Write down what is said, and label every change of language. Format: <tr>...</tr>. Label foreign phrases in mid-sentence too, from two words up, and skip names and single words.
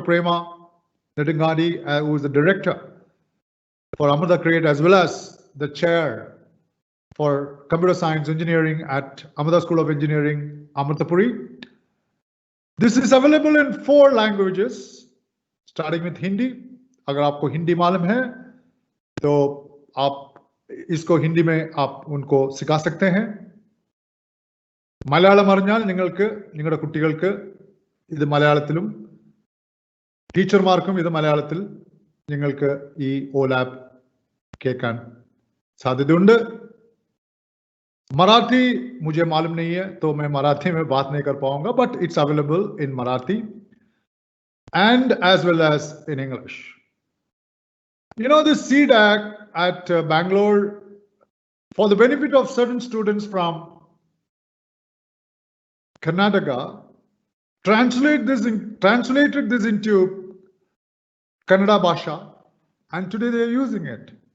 <en>Prema Nedungadi, who is the director for Amrita Create, as well as the chair for Computer Science Engineering at Amrita School of Engineering, Amritapuri. This is available in 4 languages, starting with Hindi.</en> <hi>अगर आपको हिंदी मालूम है तो आप इसको हिंदी में आप उनको सिखा सकते हैं.</hi> <ml>മലയാളം അറിഞ്ഞാൽ നിങ്ങൾക്ക് നിങ്ങളുടെ കുട്ടികൾക്ക് ഇത് മലയാളത്തിലും ടീച്ചർമാർക്കും ഇത് മലയാളത്തിൽ നിങ്ങൾക്ക് ഈ OLab കേൾക്കാൻ സാധ്യതയുണ്ട്.</ml> <hi>मराठी मुझे मालूम नहीं है तो मैं मराठी में बात नहीं कर पाऊंगा,</hi> <en>but it's available in Marathi and as well as in English. You know, this CDAC at Bangalore, for the benefit of certain students from Karnataka, translated this into Kannada Bhasha, and today they are using it.</en>